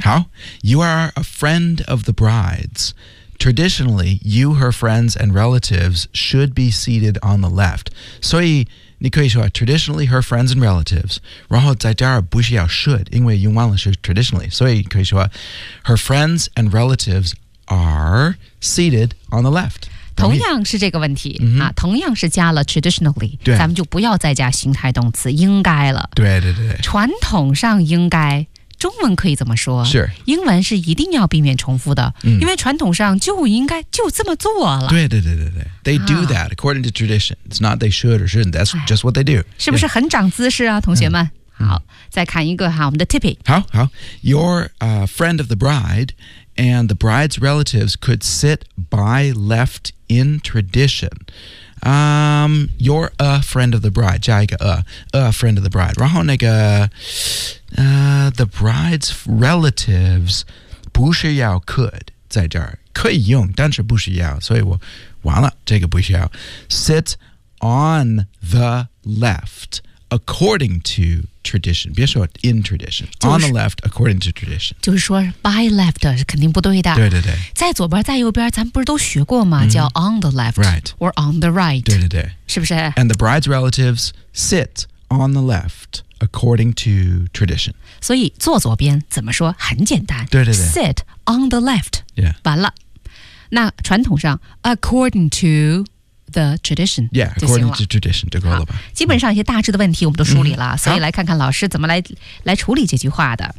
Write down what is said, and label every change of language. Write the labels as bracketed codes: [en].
[en] 好 ,You are a friend of the bride's. Traditionally, you, her friends, and relatives should be seated on the left. [zh] 所以你可以说 traditionally, [en] her friends and relatives. [zh] 然后在这儿不需要 should, 因为用完了是 traditionally. 所以可以说 [en] her friends and relatives are seated on the left. [zh] 同样是这个问题、 mm-hmm. 啊、同样是加了 traditionally, 对咱们就不要再加形态动词应该了。对对对。传统上应该。中文可以怎么说？是英文是一定要避免重复的、嗯，因为传统上就应该就这么做了。对对对对对 [en] ，They do that according to tradition. It's not they should or shouldn't. That's just what they do. [zh] 是不是很长姿势啊，同学们？嗯、好、嗯，再看一个哈，我们的 Tippy。 [en] 好好 ，Your friend of the bride and the bride's relatives could sit by left in tradition. You're a friend of the bride [zh] 加一个 a friend of the bride 然后那个、 [en] the bride's relatives [zh] 不需要 could 在这儿可以用但是不需要所以我完了这个不需要 [en] sit on the left according to tradition [zh] 别说 [en] in tradition、 [zh] 就是、 [en] on the left according to tradition [zh] 就是说 by left 是肯定不对的对对对在左边在右边咱们不是都学过吗、 mm-hmm. 叫 [en] on the left right or on the right [zh] 对对对是不是 [en] and the bride's relatives sit on the left according to tradition [zh] 所以坐左边怎么说很简单对对对 [en] sit on the left、 yeah. [zh] 完了那传统上 [en] according totoThe tradition, yeah, according to tradition, [zh] 就够了吧。基本上一些大致的问题我们都梳理了，所以来看看老师怎么来处理这句话的。